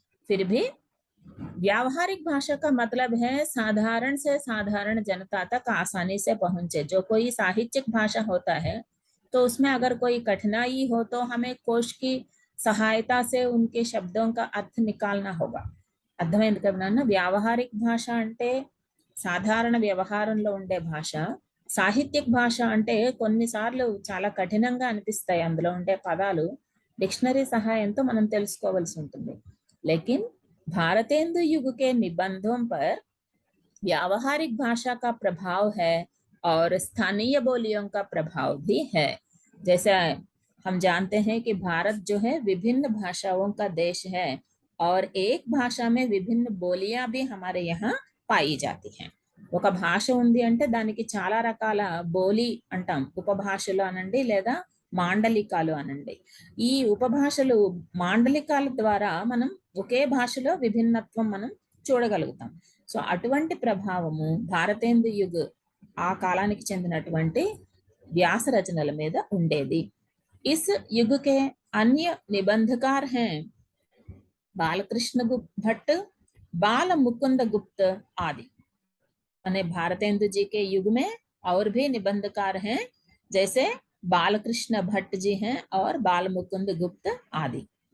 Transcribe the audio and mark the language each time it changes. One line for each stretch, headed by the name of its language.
Hindi: फिर भी व्यावहारिक भाषा का मतलब है साधारण से साधारण जनता तक आसानी से पहुंचे। जो कोई साहित्यिक भाषा होता है तो उसमें अगर कोई कठिनाई हो तो हमें कोश की सहायता से उनके शब्दों का अर्थ निकालना होगा।
Telugu: అర్థమైంది కదా నాన్న? వ్యావహారిక భాష అంటే సాధారణ వ్యవహారంలో ఉండే భాష. సాహిత్యక భాష అంటే కొన్నిసార్లు చాలా కఠినంగా అనిపిస్తాయి అందులో ఉండే పదాలు, డిక్షనరీ సహాయంతో మనం తెలుసుకోవాల్సి ఉంటుంది.
Hindi: लेकिन भारतेंदु युग के निबंधों पर व्यावहारिक भाषा का प्रभाव है और स्थानीय बोलियों का प्रभाव भी है। जैसे हम जानते हैं कि भारत जो है विभिन्न भाषाओं का देश है और एक भाषा में विभिन्न बोलियां भी हमारे यहाँ पाई जाती हैं।
Telugu: ఒక భాష ఉంది అంటే దానికి చాలా రకాల బోలి అంటాం, ఉపభాషలు అనండి లేదా మాండలికాలు అనండి. ఈ ఉపభాషలు మాండలికాల ద్వారా మనం ఒకే భాషలో విభిన్నత్వం మనం చూడగలుగుతాం. సో అటువంటి ప్రభావము భారతేందు యుగ్ ఆ కాలానికి చెందినటువంటి వ్యాస రచనల మీద ఉండేది.
Hindi: इस युग के अन्य निबंधकार हैं बालकृष्ण भट्ट, बाल मुकुंद गुप्त आदि। यानी भारतेंदु जी के युग में और भी निबंधकार हैं, जैसे बालकृष्ण भट्ट जी हैं और बाल मुकुंद गुप्त आदि।